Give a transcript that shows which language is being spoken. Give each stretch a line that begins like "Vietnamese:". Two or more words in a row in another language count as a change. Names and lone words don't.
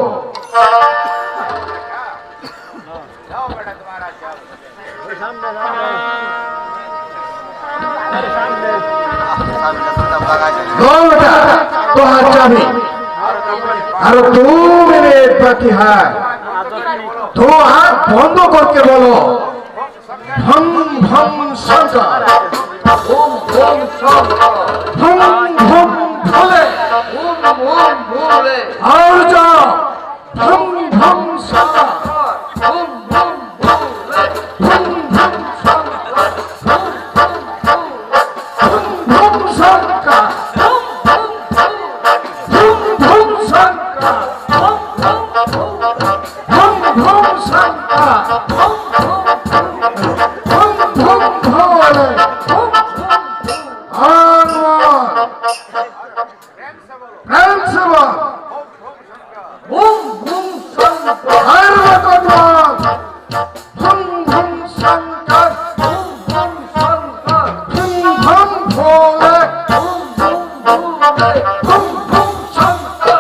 Hindi: तो चाबी और 2 मिनट बाकी है, तो हाथ बंद करके बोलो भम भम शंकर, ओम ओम शंकर, भम भम भोले, ओम ओम भोले, और जाओ भम भम शंकर, ओम ओम भोले, भम भम शंकर, भम भम शंकर, भम भम शंकर, भम भम शंकर, भम भम भोले, हनुमान प्रेम से बोल, ओम ओम शंकर, हर भगवान भम भम शंकर, ओम ओम शंकर, भम भम भोले, ओम ओम भोले, भम भम शंकर,